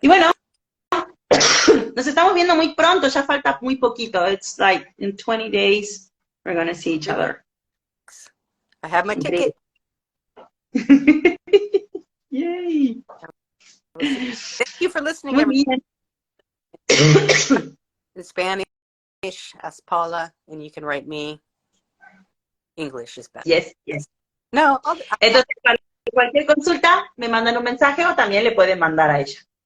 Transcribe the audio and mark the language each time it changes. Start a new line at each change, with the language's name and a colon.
Spanish: Y bueno, nos estamos viendo muy pronto, ya falta muy poquito.
English: It's like in 20 days we're going to see each other. I have my ticket. Yay. Thank you for listening,
Spanish: Muy
English: everyone. In Spanish, ask Paula, and you can write me. English is better. Yes.
Spanish: No, entonces, cualquier consulta, me mandan un mensaje o también le pueden mandar a ella.